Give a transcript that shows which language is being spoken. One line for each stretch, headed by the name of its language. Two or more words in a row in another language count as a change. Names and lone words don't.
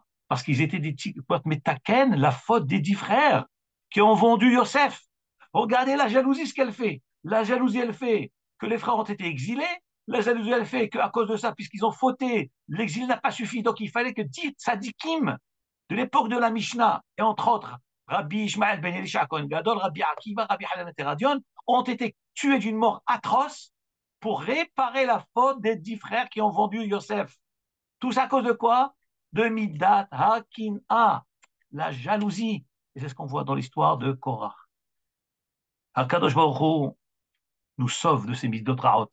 French: Parce qu'ils étaient des Metaken, la faute des 10 frères qui ont vendu Yosef. Regardez la jalousie, ce qu'elle fait. La jalousie, elle fait que les frères ont été exilés. La jalousie, elle fait qu'à cause de ça, puisqu'ils ont fauté, l'exil n'a pas suffi. Donc, il fallait que 10 tzadikim de l'époque de la Mishnah, et entre autres, Rabbi Ishmael ben Elisha Cohen Gadol, Rabbi Akiva, Rabbi Hanan Teradion, ont été tués d'une mort atroce pour réparer la faute des 10 frères qui ont vendu Yosef. Tout ça à cause de quoi? De
Hebrew: מידת הקנאה,
French: la jalousie. Et c'est ce qu'on voit dans l'histoire de Korah.
Hebrew: הקדוש ברוך הוא
French: nous sauve de ces
Hebrew: מידות רעות.